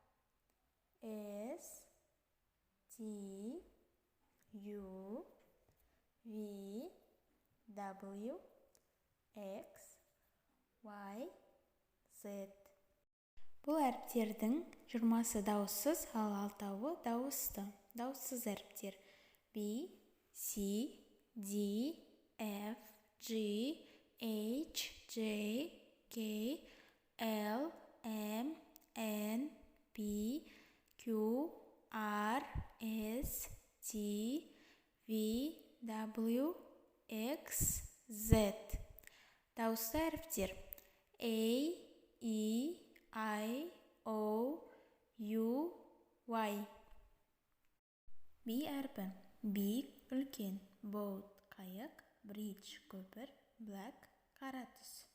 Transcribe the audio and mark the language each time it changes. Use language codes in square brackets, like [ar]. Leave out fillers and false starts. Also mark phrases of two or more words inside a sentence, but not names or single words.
[en] S, T, U, V, W, X, Y, Z. [kk] Бұл әріптердің 20-сы дауыссыз, ал 6-ы дауысты. Дауыссыз әріптер B, C, D, F, G, H, J, K, L, M, N, P, Q, R, S, T, V, W, X, Z. Дауысты әріптер A, E, I, O, U, Y. B әрпі Big – үлкен, boat – қайық, bridge – көпір, black – қара түс.